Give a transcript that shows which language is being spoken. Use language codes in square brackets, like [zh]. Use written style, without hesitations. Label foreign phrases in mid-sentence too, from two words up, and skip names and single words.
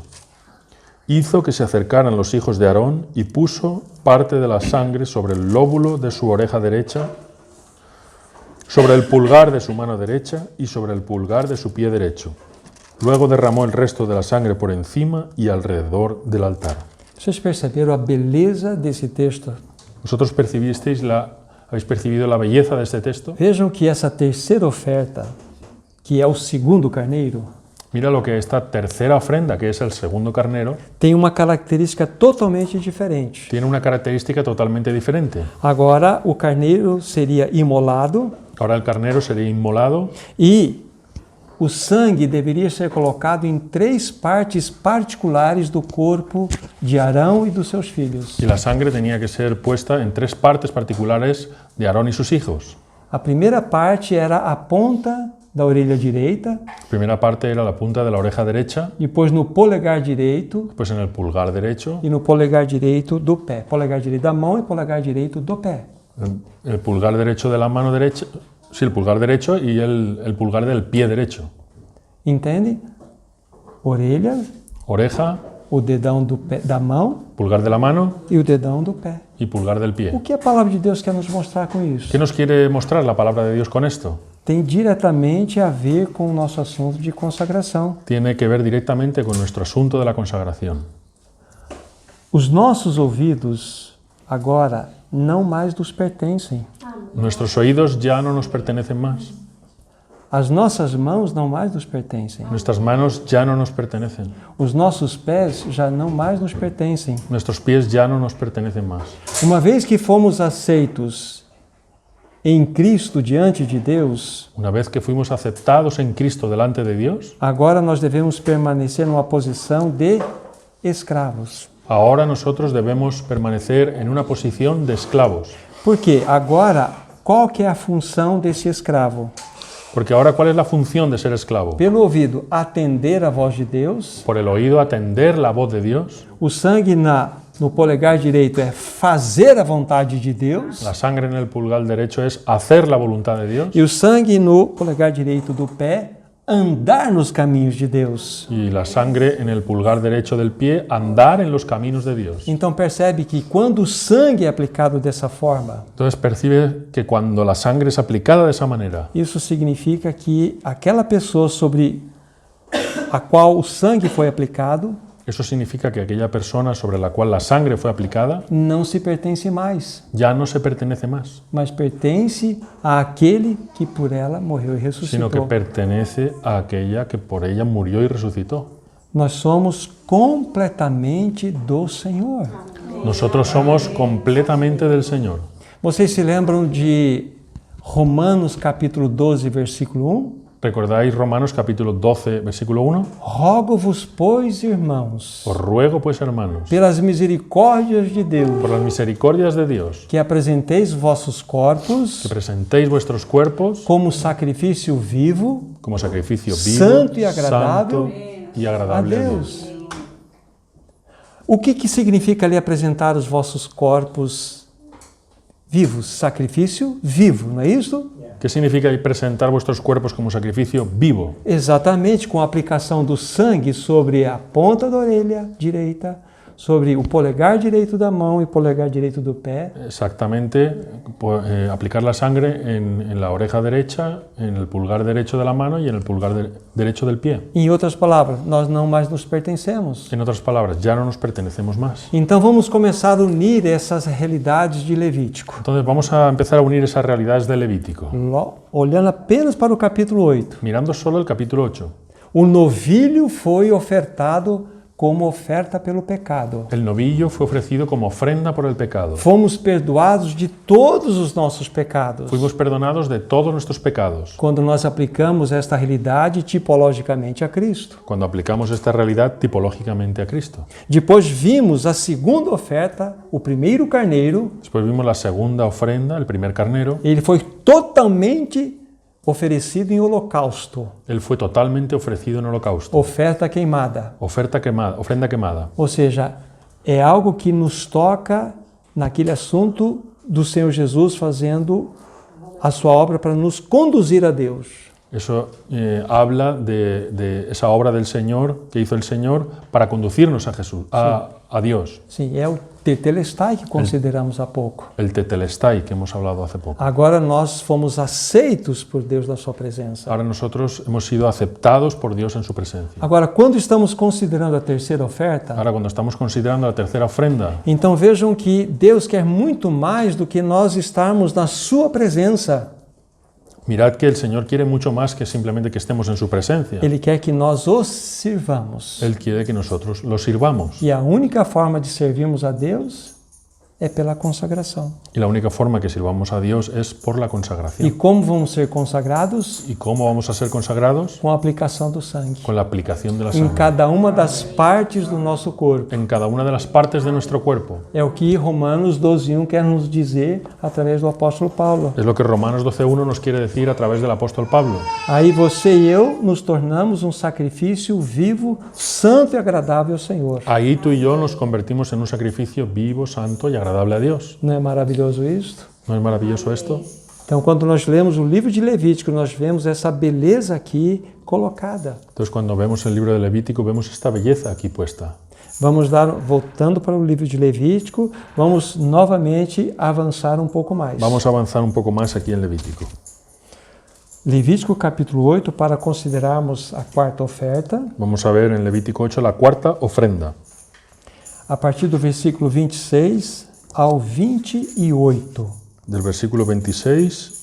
[es] Hizo que se acercaran los hijos de Aarón y puso parte de la sangre sobre el lóbulo de su oreja derecha, sobre el pulgar de su mano derecha y sobre el pulgar de su pie derecho. Luego derramó el resto de la sangre por encima y alrededor del altar. [pt] Vocês perceberam a beleza desse texto? [es] ¿Vosotros habéis percibido la belleza de este texto? [pt] Vejam que essa terceira oferta, que é o segundo carneiro, [es] Mira lo que esta tercera ofrenda, que es el segundo carnero, [pt] tem uma característica totalmente diferente. [es] tiene una característica totalmente diferente. [pt] Agora, o carneiro seria imolado [es] Ahora el carnero sería inmolado [pt] e o sangue deveria ser colocado em 3 partes particulares do corpo de Arão e dos seus filhos. [es] y la sangre tenía que ser puesta en 3 partes particulares de Aarón y sus hijos. [pt] A primeira parte era a ponta da orelha direita, [es] La primera parte era la punta de la oreja derecha, [pt] depois no polegar direito [es] después en el pulgar derecho, [pt] e no polegar direito do pé. Polegar direito da mão e polegar direito do pé. [es] el pulgar derecho de la mano derecha, sí, el pulgar derecho y el pulgar del pie derecho. [pt] Entende? Orelha, [es] Oreja, [pt] o dedão do pé, da mão [es] pulgar de la mano [pt] e o dedão do pé. [es] y pulgar del [pt] O [es] pie. [pt] que a palavra de Deus quer nos mostrar com isso? [es] ¿Qué nos quiere mostrar la palabra de Dios con esto? [pt] Tem diretamente a ver com o nosso assunto de consagração. [es] Tiene que ver directamente con nuestro asunto de la consagración. [pt] Os nossos ouvidos agora não mais nos pertencem. [es] Nuestros oídos ya no nos pertenecen más. [pt] As nossas mãos não mais nos pertencem. [es] Nuestras manos ya no nos pertenecen. [pt] Os nossos pés já não mais nos pertencem. [es] Nuestros pies ya no nos pertenecen más. [pt] Uma vez que fomos aceitos em Cristo diante de Deus, [es] Una vez que fuimos aceptados en Cristo delante de Dios, [pt] agora nós devemos permanecer numa posição de escravos. [es] ahora nosotros debemos permanecer en una posición de esclavos. [pt] Porque agora, qual que é a função desse escravo? [es] Porque ahora, ¿cuál es la función de ser esclavo? [pt] Pelo ouvido, atender a voz de Deus. [es] Por el oído, atender la voz de Dios. [pt] O sangue no polegar direito é fazer a vontade de Deus. [es] La sangre en el pulgar derecho es hacer la voluntad de Dios. [pt] E o sangue no polegar direito do pé, andar nos caminhos de Deus. [es] Y la sangre en el pulgar derecho del pie, andar en los caminos de Dios. [pt] Então percebe que quando o sangue é aplicado dessa forma, [es] Entonces percibe que cuando la sangre es aplicada de esa manera, [pt] isso significa que aquela pessoa sobre a qual o sangue foi aplicado [es] eso significa que aquella persona sobre la cual la sangre fue aplicada [pt] não se pertence mais, [es] ya no se pertenece más, [pt] mas pertence àquele que por ela morreu e [es] sino que [pt] ressuscitou. [es] pertenece a aquella que por ella murió y resucitó. [pt] Nós somos completamente do Senhor. [es] Nosotros somos completamente del Señor. [pt] Vocês se lembram de Romanos capítulo 12, versículo 1? [es] ¿Recordáis Romanos capítulo 12, versículo 1? [pt] Rogo-vos, pois, irmãos, [es] Os ruego pues, hermanos, [pt] pelas misericórdias de Deus, [es] por las misericordias de Dios, [pt] que apresenteis vossos [es] que [pt] corpos [es] presentéis vuestros cuerpos [pt] como sacrifício vivo [es] como sacrificio vivo, Santo y agradable santo y a agradable a [pt] Deus. [es] Dios. [pt] O que significa ali apresentar os vossos corpos vivos? Sacrifício vivo, não é isso? [es] ¿Qué significa presentar vuestros cuerpos como sacrificio vivo? [pt] Exatamente, com a aplicação do sangue sobre a ponta da orelha direita, sobre o polegar direito da mão e o polegar direito do pé. [es] Exactamente, aplicar la sangre en la oreja derecha, en el pulgar derecho de la mano y en el pulgar derecho del pie. [pt] Em outras palavras, nós não mais nos pertencemos. [es] En otras palabras, ya no nos pertenecemos más. [pt] Então vamos começar a unir essas realidades de Levítico. [es] Entonces vamos a empezar a unir esas realidades de Levítico, [pt] Olhando apenas para o capítulo 8. [es] mirando solo el capítulo 8. [pt] O novilho foi ofertado como oferta pelo pecado. [es] El novillo fue ofrecido como ofrenda por el pecado. [pt] Fomos perdoados de todos os nossos pecados. [es] Fuimos perdonados de todos nuestros pecados. [pt] Quando nós aplicamos esta realidade tipologicamente a Cristo. [es] Cuando aplicamos esta realidad tipológicamente a Cristo. [pt] Depois vimos a segunda oferta, o primeiro carneiro. [es] Después vimos la segunda ofrenda, el primer carnero. [pt] Ele foi totalmente oferecido em holocausto, [es] Él fue totalmente ofrecido en holocausto. [pt] oferta queimada. [es] Ofrenda quemada. [pt] Ou seja, é algo que nos toca naquele assunto do Senhor Jesus fazendo a sua obra para nos conduzir a Deus. [es] Eso habla de esa obra del Señor, que hizo el Señor, para conducirnos a Jesús, a Dios. [pt] Sim, é o tetelestai que consideramos há pouco. [es] El tetelestai, que hemos hablado hace poco. [pt] Agora nós fomos aceitos por Deus na sua presença. [es] Ahora nosotros hemos sido aceptados por Dios en su presencia. [pt] Agora, quando estamos considerando a terceira oferta, [es] Ahora cuando estamos considerando la tercera ofrenda, [pt] então vejam que Deus quer muito mais do que nós estarmos na sua presença. [es] mirad que el Señor quiere mucho más que simplemente que estemos en su presencia. [pt] Ele quer que nós os sirvamos. [es] Él quiere que nosotros lo sirvamos. [pt] E a única forma de servirmos a Deus é pela consagração. [es] Y la única forma que sirvamos a Dios es por la [pt] E [es] consagración. [pt] como vamos ser consagrados? [es] ¿Y cómo vamos a ser consagrados? [pt] Com a aplicação do sangue. [es] Con la aplicación de la [pt] Em [es] sangre. [pt] cada uma das partes do nosso corpo. [es] En cada una de las partes de nuestro cuerpo. [pt] É o que Romanos 12:1 quer nos dizer através do apóstolo Paulo. [es] Es lo que Romanos 12:1 nos quiere decir a través del apóstol Pablo. [pt] Aí você e eu nos tornamos um sacrifício vivo, santo e agradável ao Senhor. [es] Ahí tú y yo nos convertimos en un sacrificio vivo, santo y agradable a Dios. [pt] Não é maravilhoso isto? [es] ¿No es maravilloso esto? [pt] Então, quando nós lemos o livro de Levítico, nós vemos essa beleza aqui colocada. [es] Entonces cuando vemos el libro de Levítico vemos esta belleza aquí puesta. [pt] Voltando para o livro de Levítico, vamos novamente avançar um pouco mais. [es] Vamos a avanzar un poco más aquí en Levítico. [pt] Levítico capítulo 8, para considerarmos a quarta oferta, [es] Vamos a ver en Levítico 8 la cuarta ofrenda. [pt] a partir do versículo 26 ao 28. [es] Del versículo 26